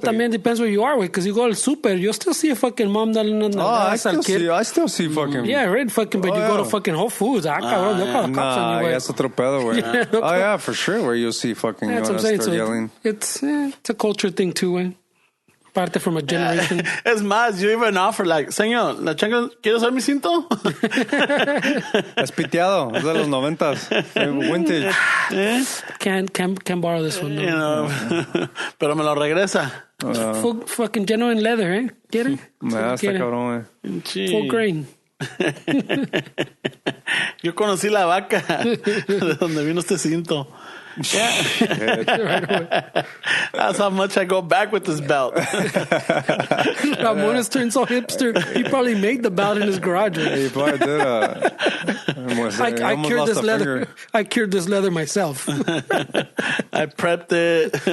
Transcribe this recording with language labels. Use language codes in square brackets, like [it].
[en] But también depends where you are, because you go [es] al super, [en] you'll still see a fucking mom [es] dale una nalgadas al [en] kid. I still see fucking... Yeah, right, fucking, but you go to fucking Whole Foods. Cabrón, they'll call the cops on you, güey. [es] Es otro pedo, güey. [en] Oh, yeah, for sure, where you'll see fucking... That's what I'm saying. So yelling. It's a culture thing, too, güey. Parte from a generation. [es] Es más, [en] you even offer like, [es] señor, ¿la chancla quiere usar mi cinto? Es piteado, es de los 90s. Vintage. [en] Can't borrow this one. No. You know, [es] pero me lo regresa. [en] Fucking genuine leather, eh? ¿Quiere? [es] Está cabrón, [en] Full grain. [es] Yo conocí la vaca de donde vino este cinto. [en] Yeah. That's how much I go back with this belt. Ramon has turned so hipster. He probably made the belt in his garage. He probably did. I cured this leather. I cured this leather myself. I prepped it.